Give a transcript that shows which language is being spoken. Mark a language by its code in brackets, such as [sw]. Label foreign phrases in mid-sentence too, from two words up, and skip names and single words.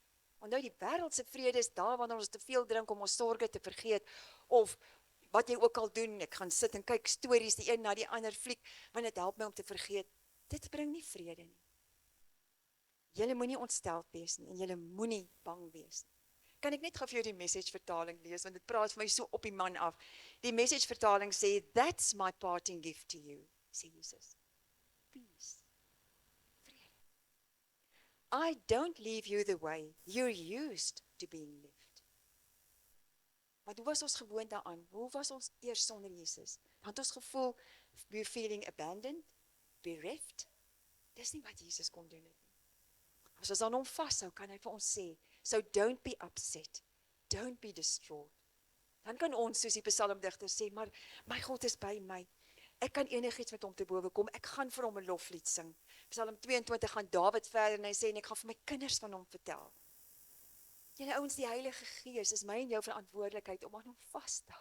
[af] Want nou die wêreld se vrede is daar wanneer ons te veel drink om ons sorges te vergeet, of wat jy ook al doen, ek gaan sit en kyk stories die een na die ander fliek, want dit help my om te vergeet. Dit bring nie vrede nie. Julle moenie ontsteld wees nie, en julle moenie bang wees nie. Kan ek net gou vir jou die Message vertaling lees, want dit praat vir my so op die man af. Die Message vertaling sê, [en] that's my parting gift to you, [af] sê Jesus. Peace. Vrede. [en] I don't leave you the way you're used to being lived. [af] Maar hoe was ons gewoond daaraan? Hoe was ons eers sonder Jesus? Want ons gevoel, [en] we're feeling abandoned, bereft. [af] Dis nie wat Jesus kon doen het nie. As ons aan hom vashou, kan hy vir ons sê, [en] so don't be upset, don't be distraught. [af] Dan kan ons, soos die psalmdigter sê, maar my God is by my. Ek kan enigiets met hom te bowe kom, ek gaan vir hom 'n loflied sing. Psalm 22 gaan Dawid verder en hy sê, en ek gaan vir my kinders van hom vertel. Julle ouens, die Heilige Gees is my en jou verantwoordelikheid om aan hom vas te hou.